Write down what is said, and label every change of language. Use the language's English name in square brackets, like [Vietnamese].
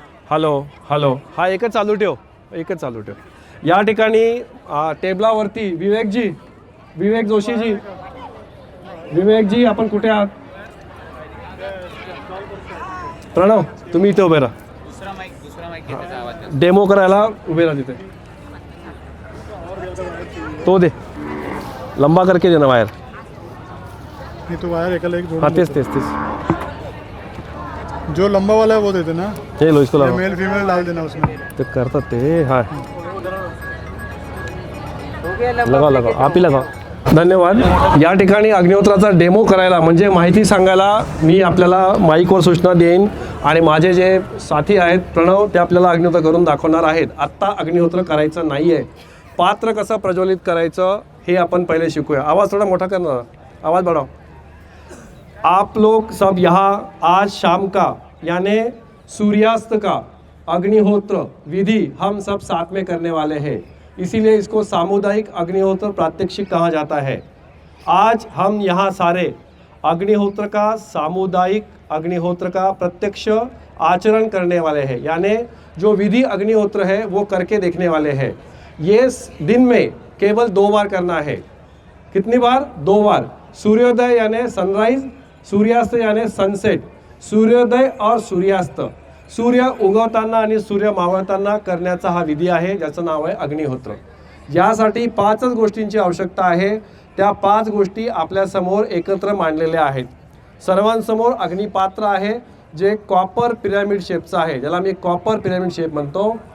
[Marathi] Hello hello, हा एकच चालू ठेव, एकच चालू ठेव. या ठिकाणी टेबलावरती विवेक जोशीजी, विवेकजी आपण कुठे आहात? प्रणव, तुम्ही इथे उभे राहा. डेमो करायला उभे राहा तिथे. [Hindi] तो दे, लंबा करके देना वायर. [Marathi] तो वायर एकाला एक हाँ तेच. [Hindi] जो लंबा वाला है वो दे देना, ये लो इसको लगाओ। मेल फीमेल डाल देना उसमें। [Marathi] तो करतात ते [Hindi] हा लगाव लगाव आप ही लगाव। धन्यवाद। [Marathi] या ठिकाणी अग्निहोत्राचा डेमो करायला म्हणजे माहिती सांगायला मी आपल्याला माईकवर सूचना देईन आणि माझे जे साथी आहेत प्रणव ते आपल्याला अग्निहोत्र करून दाखवणार आहेत। आत्ता अग्निहोत्र करायचं नाही आहे, पात्र कसं प्रज्वलित करायचं हे आपण पहिले शिकूया। [Hindi] आवाज थोड़ा मोटा करना, आवाज़ बढ़ाओ। आप लोग सब यहाँ आज शाम का यानी सूर्यास्त का अग्निहोत्र विधि हम सब साथ में करने वाले हैं, इसीलिए इसको सामुदायिक अग्निहोत्र प्रात्यक्षिक कहा जाता है। आज हम यहाँ सारे अग्निहोत्र का सामुदायिक अग्निहोत्र का प्रत्यक्ष आचरण करने वाले हैं, यानी जो विधि अग्निहोत्र है वो करके देखने वाले हैं। ये दिन में केवल 2 बार करना है। कितनी बार? 2 बार। सूर्योदय यानी सनराइज, सूर्यास्त यानी सनसेट। सूर्योदय और सूर्यास्त, [Marathi] सूर्य उगवताना आणि सूर्य मावळताना करण्याचा हा विधी आहे, ज्याचं नाव आहे अग्निहोत्र। यासाठी 5च गोष्टींची आवश्यकता आहे। त्या 5 गोष्टी आपल्या समोर एकत्र मांडलेल्या आहेत। सर्वांसमोर अग्निपात्र आहे जे कॉपर पिरॅमिड शेपचं आहे, ज्याला मी कॉपर पिरॅमिड शेप म्हणतो।